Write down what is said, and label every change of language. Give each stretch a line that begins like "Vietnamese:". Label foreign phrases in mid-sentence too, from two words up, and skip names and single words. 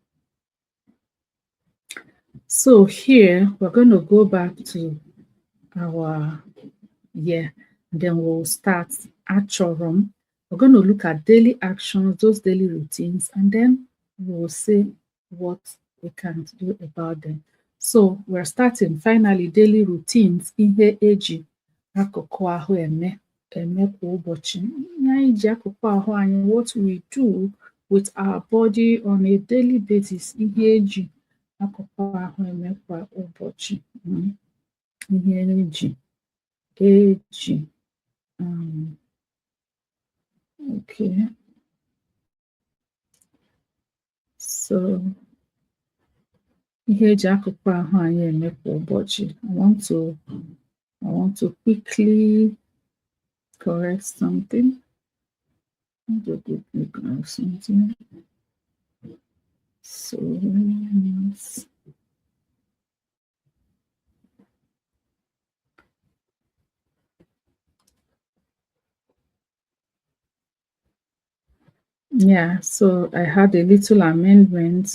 English: So here we're going to go back to our and then we'll start Achorom. We're going to look at daily actions, those daily routines, and then we'll see what we can do about them. So we're starting finally daily routines.
Igbo: Ihe eji akụkụ ahụ eme kwa ụbọchị. Ihe anyị ji akụkụ ahụ anyị,
English: what we do with our body on a daily basis.
Igbo: Ihe eji akụkụ ahụ eme kwa ụbọchị. Ihe eji
English: okay, so
Igbo: ihe eji akụkụ ahụ anyị eme kwa ụbọchị.
English: I want to quickly correct something. So yeah, so I had a little amendment.